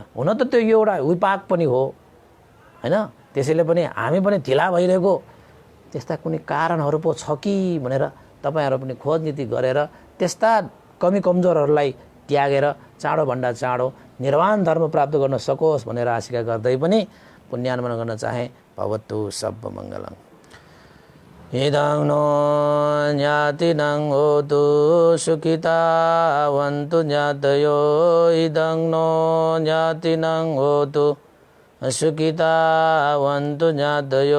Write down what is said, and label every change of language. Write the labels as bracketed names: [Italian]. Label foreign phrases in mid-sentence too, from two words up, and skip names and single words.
[Nepali] हुन त त्यो एउटा विपाक पनि हो हैन। त्यसैले पनि हामी पनि ढिला भइरहेको त्यस्ता कुनै कारणहरू पो छ कि भनेर तपाईँहरू पनि खोजनीति गरेर त्यस्ता कमी कमजोरहरूलाई त्यागेर चाँडोभन्दा चाँडो निर्वाण धर्म प्राप्त गर्न सकोस् भनेर आशिका गर्दै पनि पुण्यानुमोदन गर्न चाहे। [Pali] भवतु सब्ब मङ्गलं। इदं नो ज्ञातिनं होतु सुखितावन्तु ज्ञातयो। इदं नो ज्ञातिनं होतु सुखितावन्तु ज्ञातयो।